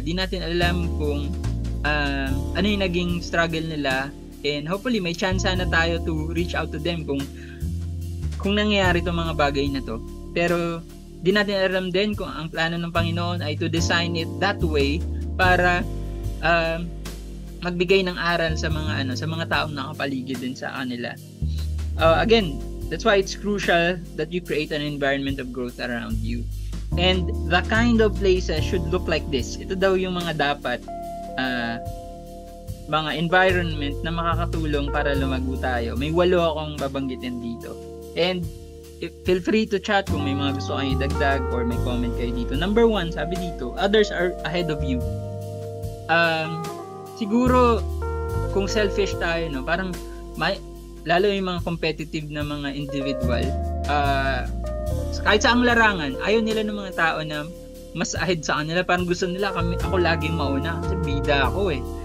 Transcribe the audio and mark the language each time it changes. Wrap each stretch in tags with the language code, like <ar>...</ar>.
<tl>Di natin alam kung ano yung naging struggle nila, and hopefully may chance na tayo</tl> <en>to reach out to them</en> <tl>kung nangyayari itong mga bagay na to. Pero di natin alam din kung ang plano ng Panginoon ay</tl> <en>to design it that way</en> <tl>para magbigay ng aral sa mga taong nakapaligid din sa kanila.</tl> <en>Again, that's why it's crucial that you create an environment of growth around you. And the kind of places should look like this.</en> <tl>Ito daw yung mga dapat mga environment na makakatulong para lumago tayo. May 8 akong babanggitin dito.</tl> <en>And feel free to chat</en> <tl>kung may mga gusto kayo idagdag or may comment kayo dito.</tl> <en>Number 1,</en> <tl>sabi dito,</tl> <en>others are ahead of you.</en> <tl>Siguro kung selfish tayo, no, parang lalo yung mga competitive na mga individual, kahit sa ang larangan, ayaw nila ng mga tao na mas ahead sa kanila. Parang gusto nila ako laging mauna kasi bida ako eh.</tl>